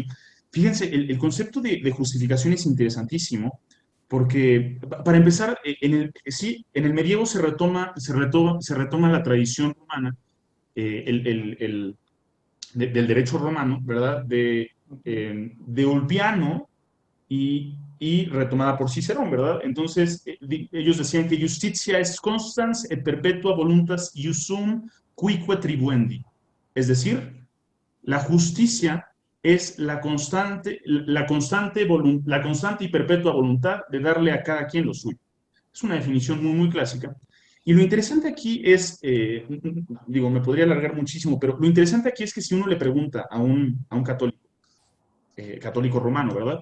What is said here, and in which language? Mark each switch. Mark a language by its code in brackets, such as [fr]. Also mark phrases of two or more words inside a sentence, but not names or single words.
[es] Fíjense, el concepto de justificación es interesantísimo, porque para empezar, sí, en el medievo se retoma la tradición romana, eh, el, el- el- del derecho romano, ¿verdad? De Ulpiano y retomada por Cicerón, ¿verdad? Entonces, ellos decían que [la] justitia est constans et perpetua voluntas iusum cuique tribuendi. [es] Es decir, la justicia es la constante y perpetua voluntad de darle a cada quien lo suyo. Es una definición muy, muy clásica. Y lo interesante aquí es, digo, me podría alargar muchísimo, pero lo interesante aquí es que si uno le pregunta a un católico, católico romano, ¿verdad?